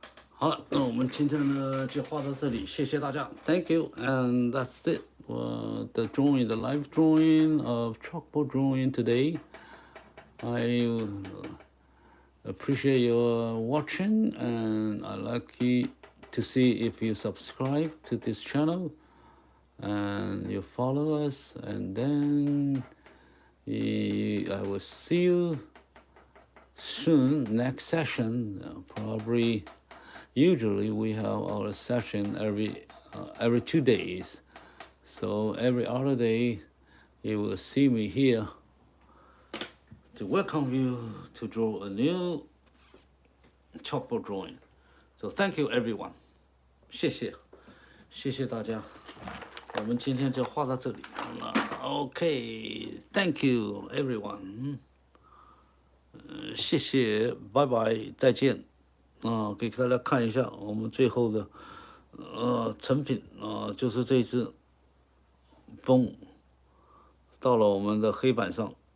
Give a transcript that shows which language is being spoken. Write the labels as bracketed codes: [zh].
[zh] 好了，那我们今天呢就画到这里，谢谢大家 ， [en] Thank you, and that's it. The drawing, the live drawing of chalkboard drawing today. I appreciate your watching, and I'd like you to see if you subscribe to this channel and you follow us, and then I will see you soon. Next session, probably. Usually we have our session every 2 days, so every other day you will see me here to welcome you to draw a new chalkboard drawing. So thank you everyone. [zh] 谢谢大家，我们今天就画到这里了。 [en] Okay, thank you everyone. [zh] 谢谢，拜拜，再见。给大家看一下我们最后的成品就是这只风到了我们的黑板上。